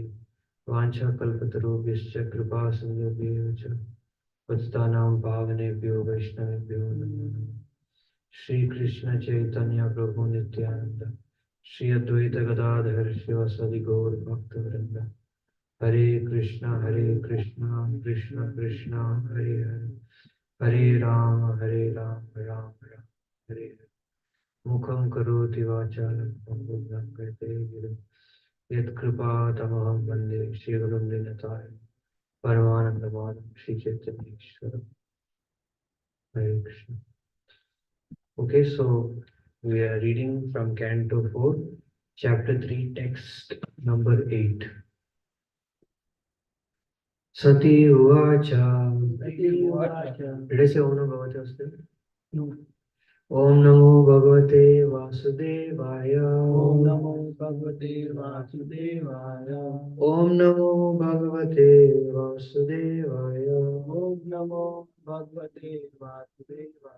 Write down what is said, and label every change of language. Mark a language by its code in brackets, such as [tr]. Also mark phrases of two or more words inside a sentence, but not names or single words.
[sa] वाञ्छा कल्पतरुभ्यश्च कृपा सिन्धुभ्येव च पतितानां पावनेभ्यो वैष्णवेभ्यो नमो नमः। श्री कृष्ण चैतन्य प्रभु नित्यानंद श्री अद्वैत गदाधर शिवासादि गौर भक्तवृंद। हरे कृष्णा कृष्ण कृष्णा हरे हरे हरे राम राम राम हरे हरे। मुखं करोति वाचालं पङ्गुं लङ्घयते गिरिं यत्कृपातमहं वन्दे श्रीगुरुं दीनतारिणं परमानन्दमाधवं श्रीचैतन्येश्वरं। [en] Hare Krishna. Okay, so we are reading from Canto 4, Chapter 3, Text number 8. [sa] सती उवाच. [en] Did I say [sa] ओम् नमो भगवते वासुदेवाय? [en] No. [sa] ओम् नमो भगवते वासुदेवाय. ओम् नमो भगवते वासुदेवाय. ओम् नमो भगवते वासुदेवाय. ओम् नमो भगवते वासुदेवाय.